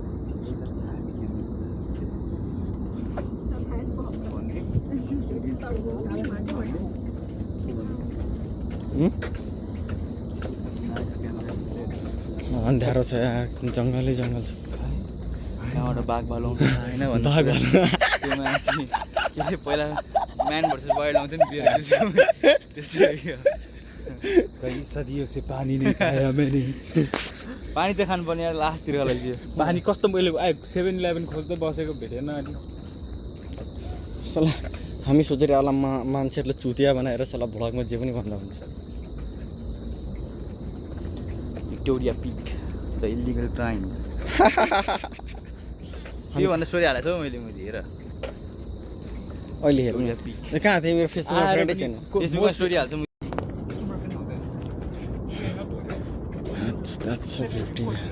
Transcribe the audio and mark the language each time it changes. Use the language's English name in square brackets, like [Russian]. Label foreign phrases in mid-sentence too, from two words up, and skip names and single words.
[Nepali] अन्ध्यारो छ जङ्गलै जङ्गल छ त्यहाँबाट बाघ भालु आउँछ होइन भन्नु बाघ भालु। त्यो मान्छे के पहिला म्यान भर्सेस वाइल्ड आउँथ्यो नि त्यस्तै [Hindi] कई सदियों से पानी नहीं खाया मैंने [Nepali] पानी चाहिँ खानुपर्ने यार लास्टतिर लाग्यो पानी कस्तो मैले 7-11 खोज्दै बसेको भेटेन अनि सल्लाह हामी सोचेर होला मान्छेहरूले चुतिया बनाएर सल्लाह भ्लगमा जे पनि भन्दा हुन्छ भिक्टोरिया [English] Peak the illegal crime [Nepali] त्यो भन्दा स्टोरी हालेको छु मैले हेर अहिले हेर्नु भिक्टोरिया पिक कहाँ थियो मेरो फेसबुकमा फ्रेन्डै छैन फेसबुकमा स्टोरी हाल्छु म [English] That's so beauty.